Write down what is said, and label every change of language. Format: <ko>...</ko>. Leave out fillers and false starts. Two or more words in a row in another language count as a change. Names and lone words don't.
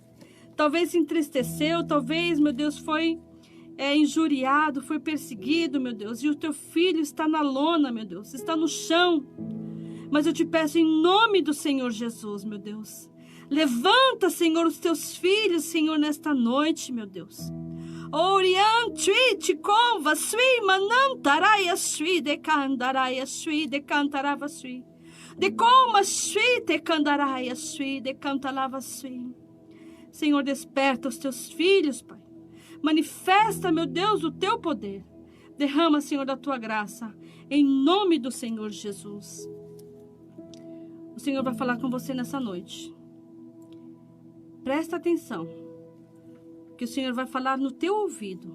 <pt>Talvez se entristeceu, talvez, meu Deus, foi injuriado, foi perseguido, meu Deus. E o teu filho está na lona, meu Deus, está no chão. Mas eu te peço em nome do Senhor Jesus, meu Deus. Levanta, Senhor, os teus filhos, Senhor, nesta noite, meu Deus. Orian, Twitch, Conva, Sui, Manantaraia, Sui, Decandaraia, Sui, Decantarava, Sui. De como sui te candaraia sui, de cantalava sui. Senhor, desperta os teus filhos, Pai. Manifesta, meu Deus, o teu poder. Derrama, Senhor, da tua graça, em nome do Senhor Jesus. O Senhor vai falar com você nessa noite. Presta atenção, que o Senhor vai falar no teu ouvido.</pt>